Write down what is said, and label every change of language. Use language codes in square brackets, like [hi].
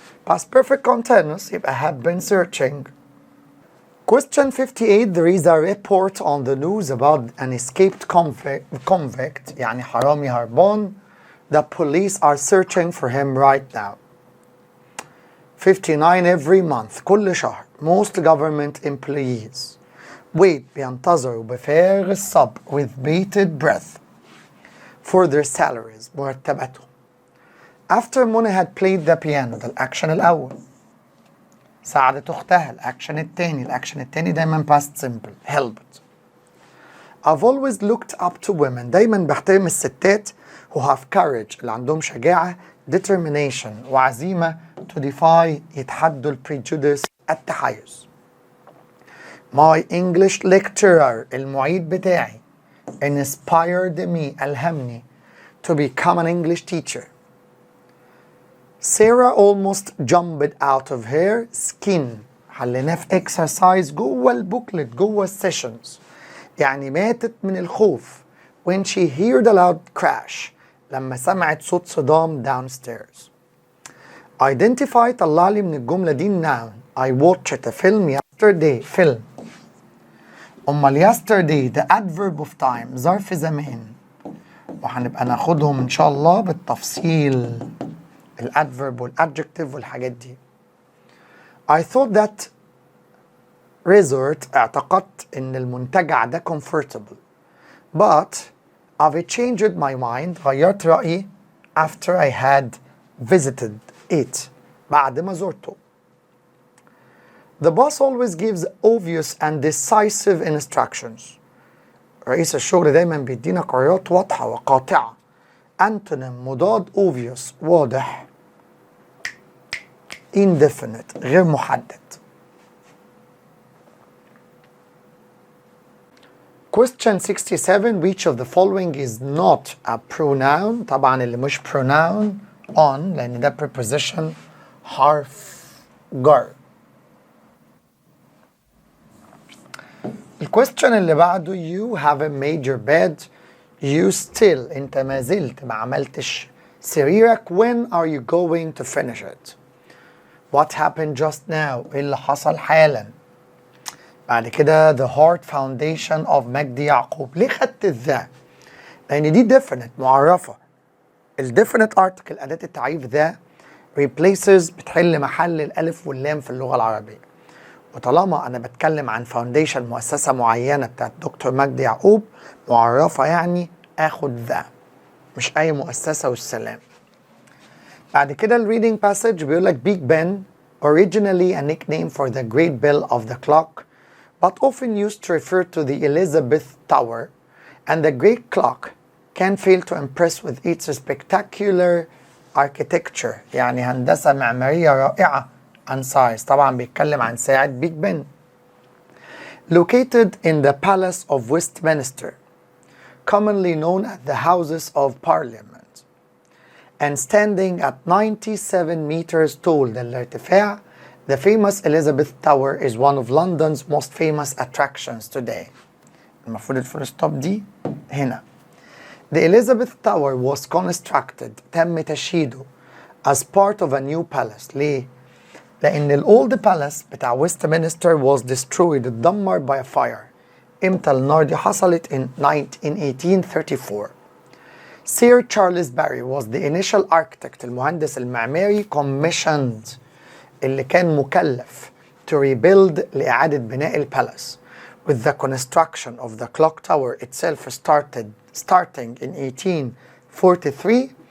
[en] past perfect continuous يبقى have been searching. Question 58. There is a report on the news about an escaped convict [ar] يعني حرامي هربان. [en] The police are searching for him right now. 59. Every month [ar] كل شهر [en] most government employees wait [ar] بينتظروا بفارغ الصبر [en] with bated breath for their salaries [ar] مرتباتهم. [en] After Mona had played the piano [ar] ده الأكشن الأول. ساعدت أختها الأكشن التاني دايما past simple helped. [en] I've always looked up to women. [ar] دايما بحترم الستات [en] who have courage [ar] اللي عندهم شجاعة determination وعزيمة [en] to defy [ar] يتحدوا الprejudice التحيز. [en] My English lecturer [ar] المعيد بتاعي [en] inspired me [ar] ألهمني [en] to become an English teacher. Sarah almost jumped out of her skin. [ar] حليناه في exercise جوه البوكلت جوه السيشنز. يعني ماتت من الخوف [en] when she heard a loud crash [ar] لما سمعت صوت صدام downstairs. Identify طلع لي من الجملة دي noun. [en] I watched a film yesterday. [ar] فيلم. أمال yesterday ده adverb of time ظرف زمان، وهنبقى ناخدهم إن شاء الله بالتفصيل الادفيرب والادجكتيف والحاجات دي. [en] I thought that resort [ar] اعتقدت ان المنتجع ده [en] comfortable but I've changed my mind [ar] غيرت رأيي [en] after I had visited it [ar] بعد ما زرته. [en] The boss always gives obvious and decisive instructions. [ar] رئيس الشغل دايما بيدينا قرارات واضحة وقاطعة. [en] Antonym مضاد obvious واضح. [ar] Indefinite غير محدد. [en] Question 67. Which of the following is not a pronoun؟ [ar] طبعا اللي مش [en] pronoun on لأن ده preposition حرف جر. [ar] الكويستشن اللي بعده [en] you haven't made your bed. [ar] You still انت ما زلت ما عملتش سريرك. [en] When are you going to finish it? What happened just now؟ [ar] ايه اللي حصل حالا؟ بعد كده [en] the heart foundation of [ar] مجدي يعقوب. ليه خدت ذا؟ لأن دي definite معرفة. الdefinite article أداة التعريف ذا replaces بتحل محل الألف واللام في اللغة العربية. وطالما أنا بتكلم عن foundation مؤسسة معينة بتاعت دكتور مجدي يعقوب معرفة، يعني آخد ذا، مش أي مؤسسة والسلام. بعد كده الreading passage بيقول لك [en] Big Ben originally a nickname for the great bell of the clock but often used to refer to the Elizabeth Tower, and the great clock can fail to impress with its spectacular architecture، [ar] يعني هندسة معمارية رائعة [en] and size. [ar] طبعا بيتكلم عن ساعة بيج بن. [en] Located in the Palace of Westminster, commonly known as the Houses of Parliament, and standing at 97 meters tall الارتفاع, the famous Elizabeth Tower is one of London's most famous attractions today. [ar] المفروض الفول ستوب دي هنا. [en] The Elizabeth Tower was constructed، [ar] تم تشييده [en] as part of a new palace. [ar] ليه؟ لأن الأولد بالاس بتاع ويستمينستر [en] was destroyed، [ar] اتدمر [en] by a fire. [ar] إمتى النار دي حصلت؟ in 1834. [en] Sir Charles Barry was the initial architect، المهندس المعماري commissioned، [ar] اللي كان مكلف [en] to rebuild [ar] لإعادة بناء [en] البالاس. With the construction of the clock tower itself starting in 1843.